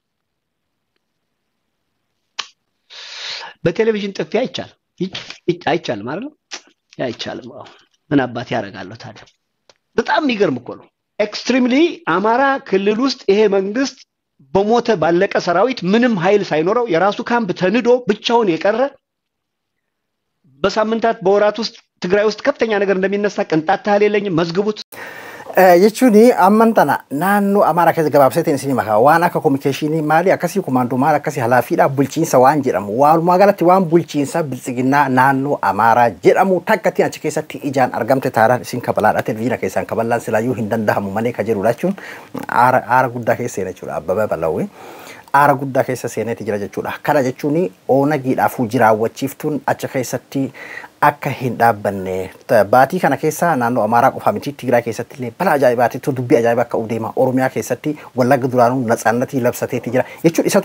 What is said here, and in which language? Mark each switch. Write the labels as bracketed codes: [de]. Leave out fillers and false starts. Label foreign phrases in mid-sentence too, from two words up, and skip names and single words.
[am] በቴሌቪዥን ጥፊ አይቻልም ማለት ነው አይቻልም ምን አባት ያረጋለው ታዲያ በጣም የሚገርም እኮ ነው ኤክስትሪምሊ አማራ ክልል ውስጥ ይሄ መንግስት በሞተ ባለቀ ሰራዊት ምንም ኃይል ሳይኖረው የራሱ ካምፕ ተንዶ ብቻውን የቀረ በሳምንታት በወራት ውስጥ ትግራይ ውስጥ ከፍተኛ ነገር እንደሚነሳ ቅንጣት ታህል የለኝም መዝግቡት [om] jechuun amman tana naannoo Amaaraa keessa gabaabsateen isin maka waan akka communication maali akkasii commando maali akkasii halaafiidha bulchiinsa waan jedhamu walumaa galatti waan bulchiinsa biltsiginnaa naannoo Amaaraa jedhamu takkatti achi keessatti ijaan argamte taaraan isin kabalaadha televiziyoona keessaan kabalaan silaayyuu hin danda'amu malee ka jedhu jechuun aara guddaa keessa seena jechuudha Abbabaa Balawwee aara guddaa keessa seeneeti jira jechuudha kana jechuun oonagiidhaaf jiraawwachiiftuun achi keessatti akka hin dhaabbanne baatii kana keessa naannoo Amaaraa qofa miti Tigraay keessatti illee bala ajaa'ibaatiitu dubbii ajaa'ibaa akka udeema Oromiyaa keessatti Wallagga duraanuu natsaannatii labsateeti jira jechuun isatu